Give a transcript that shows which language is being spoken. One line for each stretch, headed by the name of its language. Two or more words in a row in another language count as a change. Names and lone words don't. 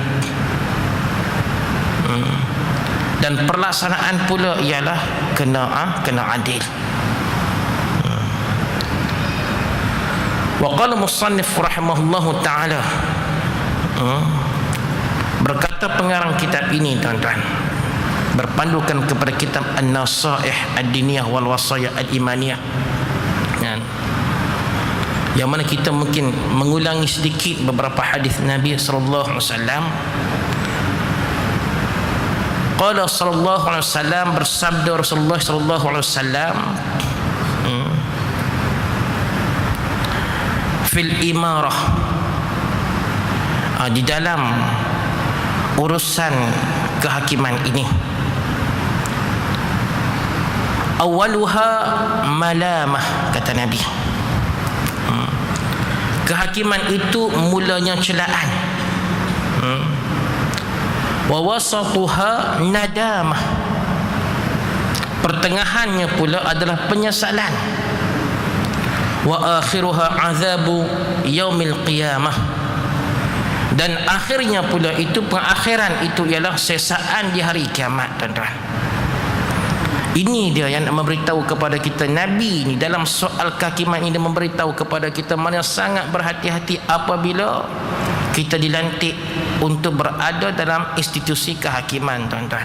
Malay: Dan pelaksanaan pula ialah kena adil.
Arabic: وقال المصنف رحمه الله تعالى,
Malay: berkata pengarang kitab ini, tuan-tuan, berpandukan kepada kitab An-Nasaih Ad-Diniyah wal Wasaya Al-Imaniyah, yang mana kita mungkin mengulangi sedikit beberapa hadis Nabi
Arabic: صلى الله عليه وسلم. قال صلى الله عليه وسلم,
Malay: bersabda Rasulullah
Arabic: صلى الله عليه وسلم, في الإمارة,
Malay: di dalam urusan kehakiman ini,
Arabic: أولها ملامة,
Malay: kata Nabi. Kehakiman itu mulanya celaan,
Arabic: ووسطها ندامة,
Malay: pertengahannya pula adalah penyesalan,
Arabic: وآخرها عذاب يوم القيامة,
Malay: dan akhirnya pula itu, pengakhiran itu ialah sesaan di hari kiamat, tuan-tuan. Ini dia yang memberitahu kepada kita, Nabi ni dalam soal kehakiman ini memberitahu kepada kita mana sangat berhati-hati apabila kita dilantik untuk berada dalam institusi kehakiman, tuan-tuan.